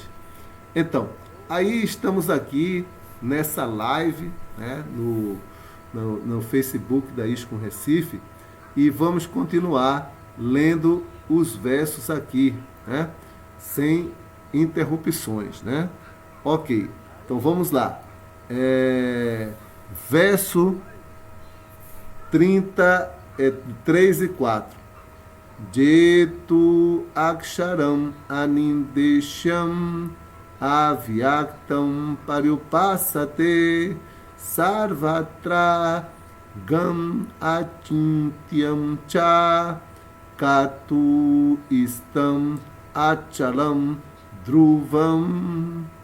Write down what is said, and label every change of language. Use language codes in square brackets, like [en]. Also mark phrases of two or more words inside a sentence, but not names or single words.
[pt] Então, aí estamos aqui nessa live, né, no Facebook da ISKCON Recife, e vamos continuar lendo os versos aqui, né, sem interrupções, né? Ok, então vamos lá. Verso 3 e 4. [sa] ये तु अक्षरम् अनिर्देश्यम् अव्यक्तं पर्युपासते सर्वत्र गम् अचिन्त्यं च कूट स्थम् अचलं ध्रुवम्